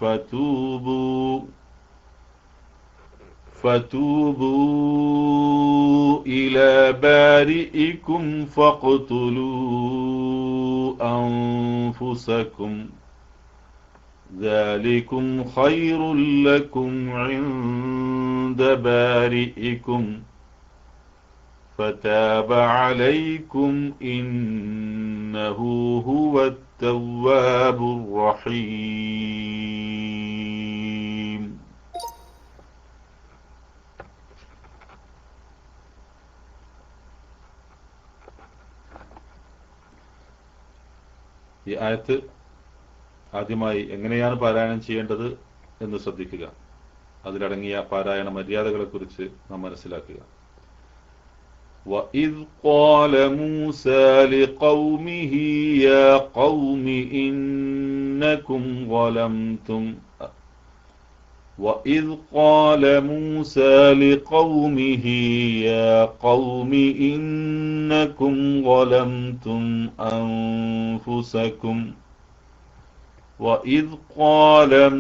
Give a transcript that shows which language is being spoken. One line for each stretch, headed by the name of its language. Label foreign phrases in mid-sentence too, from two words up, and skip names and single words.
Arabic: فَتُوبُوا إِلَى بَارِئِكُمْ فَاقْتُلُوا أَنفُسَكُمْ ذلكم خير لكم عند بارئكم فتاب عليكم إنه هو التواب الرحيم.
Malayalam: ഈ ആയത്ത് ആദ്യമായി എങ്ങനെയാണ് പാരായണം ചെയ്യേണ്ടത് എന്ന് ശ്രദ്ധിക്കുക. അതിലടങ്ങിയ പാരായണ മര്യാദകളെക്കുറിച്ച് നാം മനസ്സിലാക്കുക.
Arabic: وَإِذْ قَالَ مُوسَى لِقَوْمِهِ يَا قَوْمِ إِنَّكُمْ ظَلَمْتُمْ وَإِذْ قَالَ مُوسَى لِقَوْمِهِ يَا قَوْمِ إِنَّكُمْ ظَلَمْتُمْ أَنفُسَكُمْ وَإِذْ قَالَ